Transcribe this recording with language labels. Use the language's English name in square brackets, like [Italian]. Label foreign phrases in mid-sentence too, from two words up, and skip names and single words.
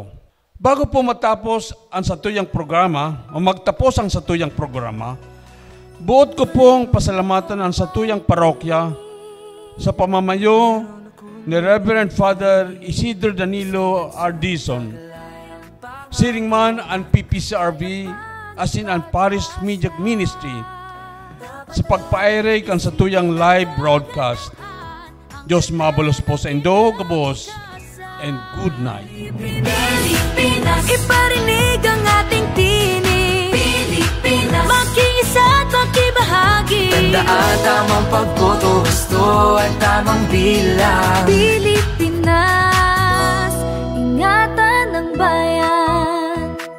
[Bikol] Bago po matapos ang satuyang programa o magtapos ang satuyang programa, buot ko pong pasalamatan ang satuyang parokya sa pamamayo ni Reverend Father Isidro Danilo Ardizon, Siringman and PPCRB as in ang Parish Media Ministry sa pagpaere kan satuyang [English] live broadcast. [Bikol] Diyos mabalos po sa indo, kabos, [English] and good night. [Filipino] Pilipinas, iparinig ang ating tinig. Pilipinas, makiisa at makibahagi. Tandaan tamang pagboto, gusto at tamang bilang. Pilipinas, ingatan ng bayan.